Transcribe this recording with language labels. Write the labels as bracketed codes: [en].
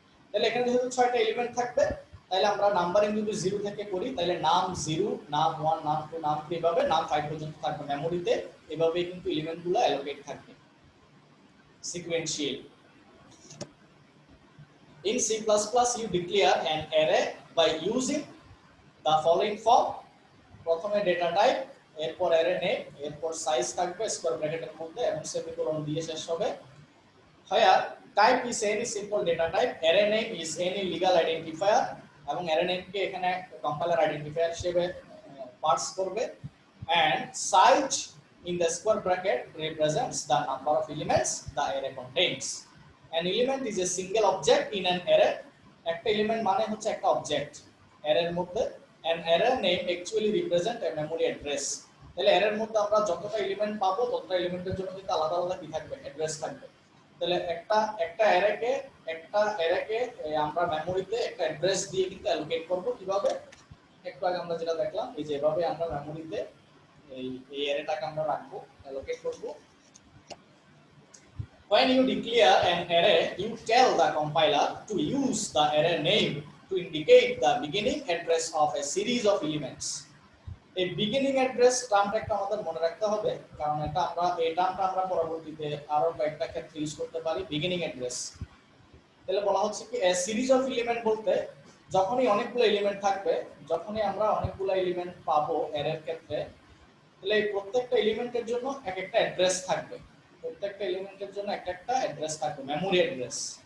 [bn] তাহলে এখানে যেহেতু 6টা এলিমেন্ট থাকবে, তাহলে আমরা নাম্বারিং যদি 0 থেকে করি তাহলে নাম 0, নাম 1, নাম 2, নাম 3 এভাবে নাম 5 পর্যন্ত থাকবে মেমোরিতে। এভাবেই কিন্তু এলিমেন্টগুলো অ্যালোকেট থাকবে sequentially. [en] In C++, you declare an array by using the following form. [bn] প্রথমে ডেটা টাইপ, এরপর অ্যারে নেম, এরপর সাইজ থাকবে স্কয়ার ব্র্যাকেটের মধ্যে এবং সেমিকোলন দিয়ে শেষ হবে। [en] Here type is any simple data type, array name is any legal identifier [bn] এবং array name কে এখানে কম্পাইলার আইডেন্টিফায়ার হিসেবে পার্স করবে, [en] and size in the square bracket represents the number of elements the array contains. An element is a single object in an array. [bn] একটা element মানে হচ্ছে একটা object অ্যারের মধ্যে। [en] an array name actually represent a memory address. [bn] তাহলে অ্যারের মধ্যে আমরা যতটা এলিমেন্ট পাবো ততটা এলিমেন্টের জন্য কিন্তু আলাদা আলাদা কি থাকবে, অ্যাড্রেস থাকবে। তাহলে একটা অ্যারেকে আমরা মেমোরিতে একটা অ্যাড্রেস দিয়ে কিন্তু অ্যালোকেট করব। কিভাবে? একটু আগে আমরা যেটা দেখলাম, এই যে এভাবে আমরা মেমোরিতে এই অ্যারেটাকে আমরা রাখবো, অ্যালোকেট করব। [en] When you declare an array, you tell the compiler to use the array name to indicate the beginning address of a series of elements. [bn] এই বিগিনিং অ্যাড্রেস টার্মটা একটা আমাদের মনে রাখতে হবে, কারণ এই টার্মটা আমরা পরবর্তীতে আরো কয়েকটা ক্ষেত্রে ইউজ করতে পারি। বিগিনিং অ্যাড্রেস তাহলে বলা হচ্ছে কি সিরিজ অফ এলিমেন্ট বলতে যখনই অনেকগুলো এলিমেন্ট থাকবে, যখনই আমরা অনেকগুলো এলিমেন্ট পাবো অ্যারের ক্ষেত্রে, তাহলে এই প্রত্যেকটা এলিমেন্টের জন্য এক একটা অ্যাড্রেস থাকবে, প্রত্যেকটা এলিমেন্টের জন্য একটা অ্যাড্রেস থাকবে, মেমোরি অ্যাড্রেস।